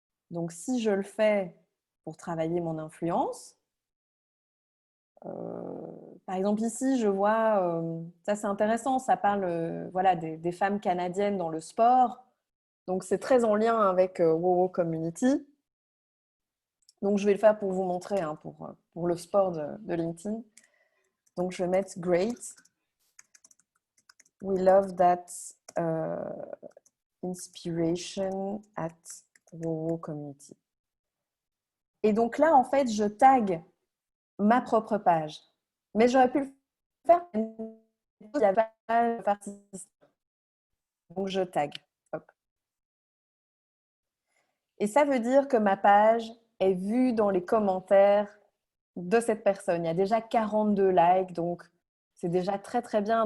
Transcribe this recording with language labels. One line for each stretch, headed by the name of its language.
French: Donc, si je le fais pour travailler mon influence, par exemple ici, je vois, ça c'est intéressant, ça parle voilà, des femmes canadiennes dans le sport. Donc, c'est très en lien avec WoWo Community. Donc, je vais le faire pour vous montrer, hein, pour le sport de LinkedIn. Donc, je vais mettre great.
English: We love that inspiration at WoWo Community.
French: Et donc là, en fait, je tag ma propre page. Mais j'aurais pu le faire. Il n'y a pas de participants. Donc, je tag. Hop. Et ça veut dire que ma page est vue dans les commentaires de cette personne. Il y a déjà 42 likes, donc c'est déjà très, très bien.